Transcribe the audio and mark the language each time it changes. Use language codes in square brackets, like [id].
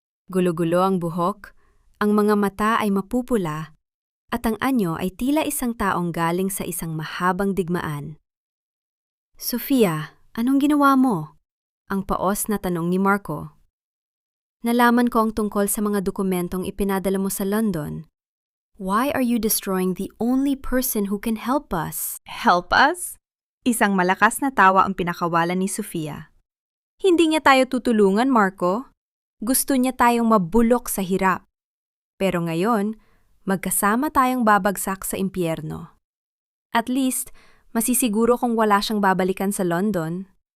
[tl] Gulo-gulo ang buhok, ang mga mata ay mapupula, at ang anyo ay tila isang taong galing sa isang mahabang digmaan. Sofia, anong ginawa mo? Ang paos na tanong ni Marco. Nalaman ko ang tungkol sa mga dokumentong ipinadala mo sa London. [en] Why are you destroying the only person who can help us? Help us? [tl] Isang malakas na tawa ang pinakawalan ni Sofia. Hindi niya tayo tutulungan, Marco. Gusto niya tayong mabulok sa hirap. Pero ngayon, magkasama tayong babagsak sa impyerno. At least, masisiguro kung wala siyang babalikan sa London.